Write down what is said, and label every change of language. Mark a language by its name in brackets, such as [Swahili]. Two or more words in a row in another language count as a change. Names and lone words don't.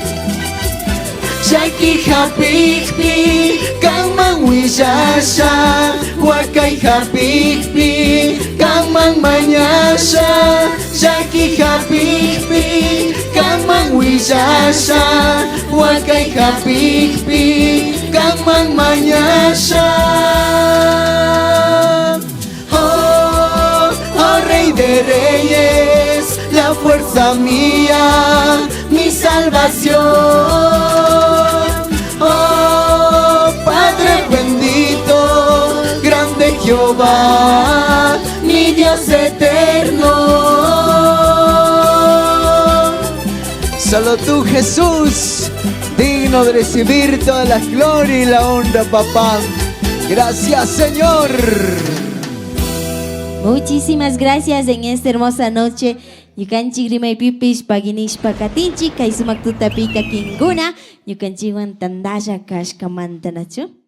[Quechua] Shaki hapikpi, kanman wishasha, wakai hapikpi, kanman mañasha. Shaki hapikpi, kanman wishasha, wakai hapikpi, kanman mañasha. [Spanish] Oh, oh Rey de Reyes, la fuerza mía, mi salvación. Oh, Padre bendito, grande Jehová, mi Dios eterno. Solo tú, Jesús, digno de recibir toda la gloria y la honra, papá. Gracias, Señor. Muchísimas gracias en esta hermosa noche. [Quechua] Yukanchik rimay pipish paginishpa katinchik kay sumak tutapika kinguna yukanchiwan tandasha kashkamantanachu.